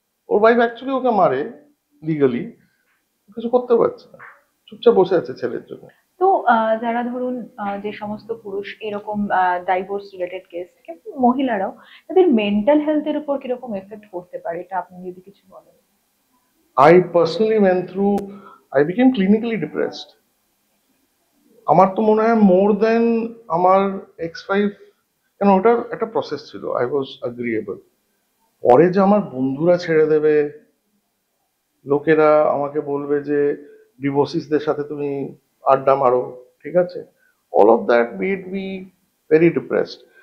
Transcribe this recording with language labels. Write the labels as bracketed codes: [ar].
[bn] ওর wife actually ওকে মারে legally, কিছু করতে পারছে না, চুপচাপ বসে আছে ছেলের জন্য। তো যারা ধরুন যে সমস্ত পুরুষ এরকম ডাইভোর্স রিলেটেড কেস থেকে, মহিলারাও তাদের মেন্টাল হেলথের উপর কিরকম এফেক্ট করতে পারে, এটা আপনি যদি কিছু বলেন। [en] I personally went through, I became clinically depressed. [bn] আমার তো মনে হয় [en] more than [bn] আমার X5, কেন ওটার একটা প্রসেস ছিল, [en] I was agreeable. [bn] পরে যে আমার বন্ধুরা ছেড়ে দেবে, লোকেরা আমাকে বলবে যে ডিভোর্সিসদের সাথে তুমি আড্ডা মারো, ঠিক আছে, [en] All of that made me very depressed.